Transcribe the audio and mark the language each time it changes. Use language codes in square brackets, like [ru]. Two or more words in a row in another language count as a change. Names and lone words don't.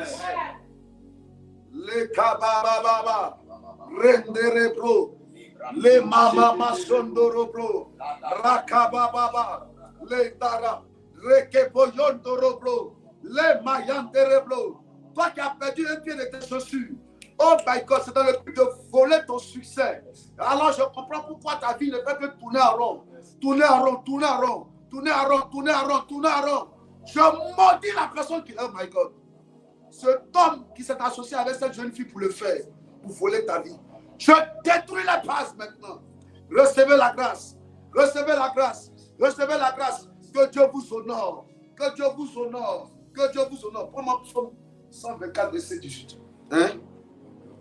[fr] Les kabababa, renderebro. Les mama sondoroblo, rakababa, les dara, rekeboyondoroblo, les mayandereblo. Toi qui as perdu un pied de tes chaussures, [en] oh my God, [fr] c'est dans le but de voler ton succès. Alors je comprends pourquoi ta vie ne fait que tourner en rond, tourner en rond, tourner en rond, tourner en rond, tourner en rond, tourner en rond. Je maudis la personne qui, [en] oh my God, [fr] cet homme qui s'est associé avec cette jeune fille pour le faire, pour voler ta vie. Je détruis la grâce maintenant. Recevez la grâce. Recevez la grâce. Recevez la grâce. Que Dieu vous honore. Que Dieu vous honore. Que Dieu vous honore. Prends-moi psaume 124, verset 18.